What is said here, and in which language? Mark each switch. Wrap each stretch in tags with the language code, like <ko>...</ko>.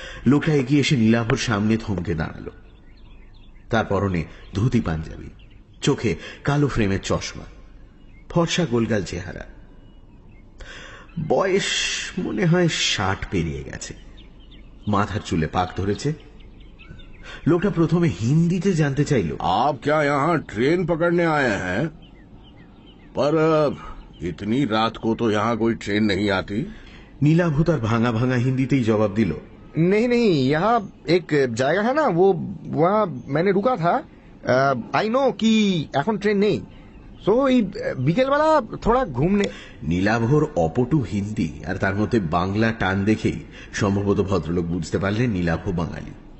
<bn>লোকটা এগিয়ে এসে নীলাভর সামনে থমকে দাঁড়ালো। তার পরনে ধুতি পাঞ্জাবি, চোখে কালো ফ্রেমের চশমা, ফর্সা গোলগাল চেহারা। বয়স মনে হয় 60 পেরিয়ে গেছে, মাথার চুলে পাক ধরেছে। লোকটা প্রথমে হিন্দিতে জানতে চাইল,</bn> <hi>आप क्या यहाँ ट्रेन पकड़ने आए हैं? पर इतनी रात को तो यहाँ कोई ट्रेन नहीं आती।</hi> <bn>নীলাভ তার ভাঙা ভাঙা হিন্দিতেই জবাব দিল,</bn> <hi>नहीं नहीं, यहाँ एक जाएगा है ना, वो वहाँ मैंने रुका था। आई नो कि</hi> <bn>এখন ট্রেন নেই, সো এই বিকেলবেলা</bn> <hi>থোড়া ঘুমনে।</hi> <bn>নীলাভর অপটু হিন্দি আর তার মধ্যে বাংলা টান দেখেই সম্ভবত ভদ্রলোক বুঝতে পারলেন নীলাভ বাঙালি।</bn>